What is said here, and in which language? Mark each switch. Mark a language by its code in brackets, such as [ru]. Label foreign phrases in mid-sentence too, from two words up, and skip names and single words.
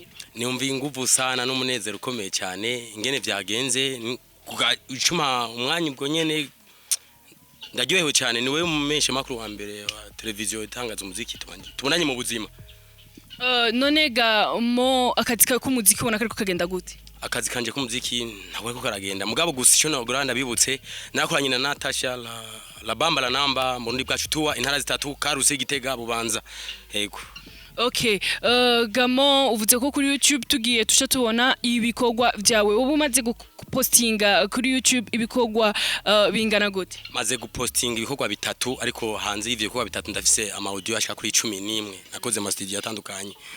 [rn] Niumva inguvu sana n'umunezero ukomeye cyane ingene vyagenze ucuma umwanya bwonyene ndagyohewe cyane niwe mumeshe makuru wa mbere wa televiziyo itangaza umuziki tubonanye mu buzima. None ga mo akazi ka kumuziki ubona kariko kagenda gute? Akazi kanje k'umuziki ntabwo ko karagenda mugabo gusa cyo nogora ndabibutse nakoranye na Natasha la bamba la namba mu rundi bwacu tuwa intara zitatu Karuse Gitega Bubanza. Yego. Okay, gamo uvuze ko kuri YouTube tugiye tusha tubona ibikorwa byawe ubu maze gupostinga kuri YouTube ibikorwa bingana gute? Maze gupostinga ibikorwa bitatu ariko hanze y'ivyo bikorwa bitatu ndafise ama audio ashika kuri 11 nakoze mu studio atandukanye.